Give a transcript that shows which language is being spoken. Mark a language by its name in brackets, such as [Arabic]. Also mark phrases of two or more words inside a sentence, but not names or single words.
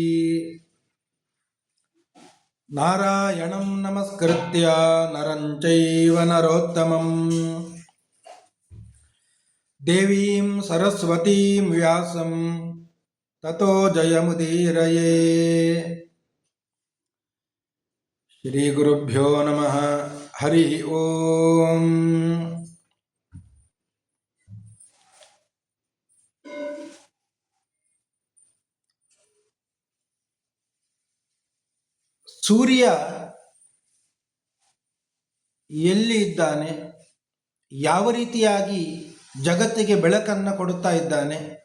[Sanskrit] ನಾರಾಯಣಂ ನಮಸ್ಕೃತ್ಯ ನರಂ ಚೈವ ನರೋತ್ತಮಂ ದೇವೀಂ ಸರಸ್ವತೀಂ ವ್ಯಾಸಂ ತತೋ ಜಯಮುದೀರಯೇ. ಶ್ರೀ ಗುರುಭ್ಯೋ ನಮಃ. ಹರಿ ಓಂ. [Kannada] ಸೂರ್ಯ ಎಲ್ಲಿ ಇದ್ದಾನೆ, ಯಾವ ರೀತಿಯಾಗಿ ಜಗತ್ತಿಗೆ ಬೆಳಕನ್ನು ಕೊಡುತ್ತಾ ಇದ್ದಾನೆ,